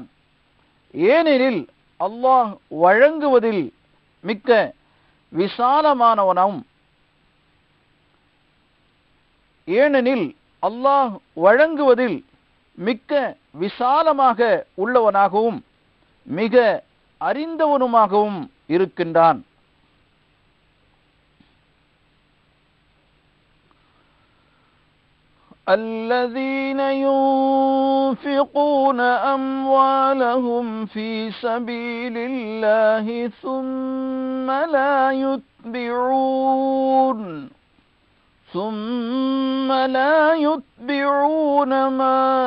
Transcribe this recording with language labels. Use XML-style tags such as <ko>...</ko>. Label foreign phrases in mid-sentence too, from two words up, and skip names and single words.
<ta>ஏனெனில் அல்லாஹ் வழங்குவதில் மிக்க விசாலமானவனாகவும் உள்ளவனாகவும் மிக அறிந்தவனுமாகவும் இருக்கின்றான்.</ta> <ar>الذين ينفقون أموالهم في سبيل الله ثم لا يتبعون ثم لا يتبعون ما</ar>